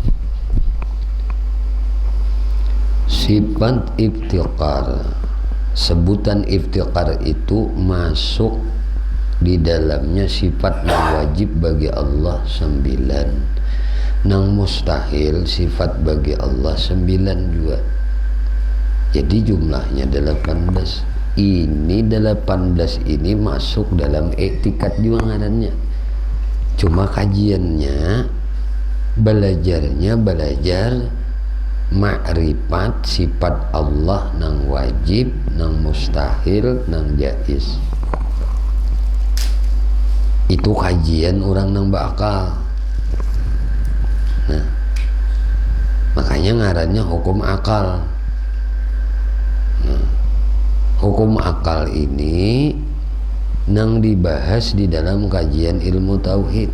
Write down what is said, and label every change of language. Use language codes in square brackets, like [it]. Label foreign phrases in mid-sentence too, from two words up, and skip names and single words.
[bjn] Sifat iftiqar, sebutan iftiqar itu masuk di dalamnya sifat yang wajib bagi Allah 9, nang mustahil sifat bagi Allah 9 juga, jadi jumlahnya 18. Ini 18 ini masuk dalam i'tikad juga ngarannya, cuma kajiannya belajarnya belajar ma'rifat sifat Allah nang wajib, nang mustahil, nang jaiz. Itu kajian orang nang bakal. Nah, makanya ngarannya hukum akal. Nah, hukum akal ini nang dibahas di dalam kajian ilmu tauhid.